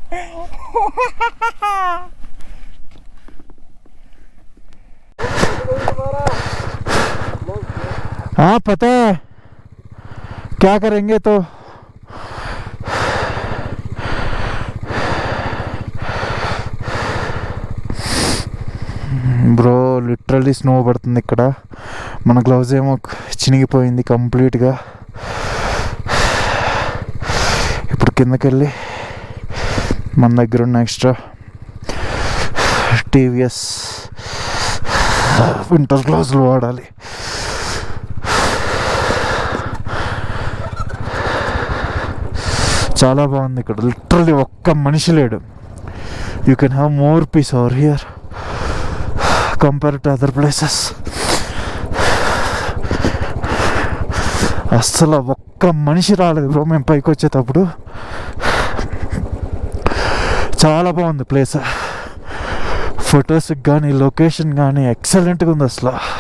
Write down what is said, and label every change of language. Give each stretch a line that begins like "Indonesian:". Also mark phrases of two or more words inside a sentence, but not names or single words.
Hindi: हाँ पता है क्या करेंगे तो
Telugu: బ్రో లిటరల్లీ స్నో పడుతుంది ఇక్కడ. మన గ్లౌజ్ ఏమో చినిగిపోయింది కంప్లీట్గా. ఇప్పుడు కిందకి వెళ్ళి మన దగ్గర ఉన్న ఎక్స్ట్రా టీవీఎస్
English: winter gloves
Telugu: వాడాలి. చాలా బాగుంది ఇక్కడ, లిటరల్లీ ఒక్క మనిషి లేడు.
English: you can have more peace over here compared to other places.
Telugu: అస్సలు ఒక్క మనిషి రాలేదు బ్రో మేము పైకి వచ్చేటప్పుడు. చాలా బాగుంది ప్లేస్, ఫొటోస్కి కానీ లొకేషన్ కానీ ఎక్సలెంట్గా ఉంది అసలు.